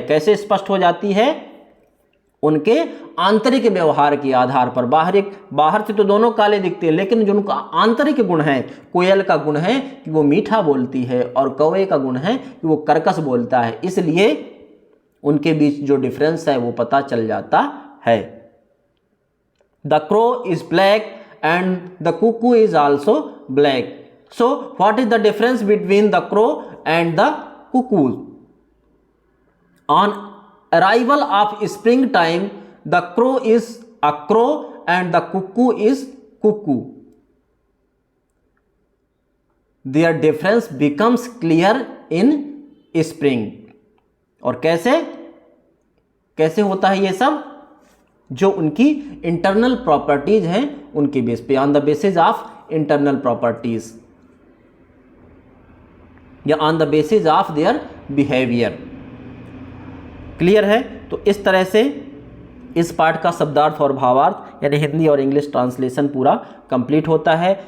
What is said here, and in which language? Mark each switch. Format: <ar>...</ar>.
<hi>कैसे स्पष्ट हो जाती है? उनके आंतरिक व्यवहार के आधार पर। बाहर से तो दोनों काले दिखते हैं, लेकिन जो उनका आंतरिक गुण है, कोयल का गुण है कि वो मीठा बोलती है और कौवे का गुण है कि वो कर्कश बोलता है, इसलिए उनके बीच जो डिफरेंस है वो पता चल जाता है।</hi> <en>The crow is black and the cuckoo is also black. So what is the difference between the crow and the cuckoo? On arrival of springtime, the crow is a crow and the cuckoo is cuckoo. Their difference becomes clear in spring.</en> <hi>और कैसे होता है ये सब? जो उनकी internal properties हैं उनके बेस पे,</hi> <en>On the basis of internal properties या on the basis of their behaviour.</en> <hi>Clear है? तो इस तरह से इस पार्ट का शब्दार्थ और भावार्थ यानी हिंदी और इंग्लिश ट्रांसलेशन पूरा कंप्लीट होता है।</hi>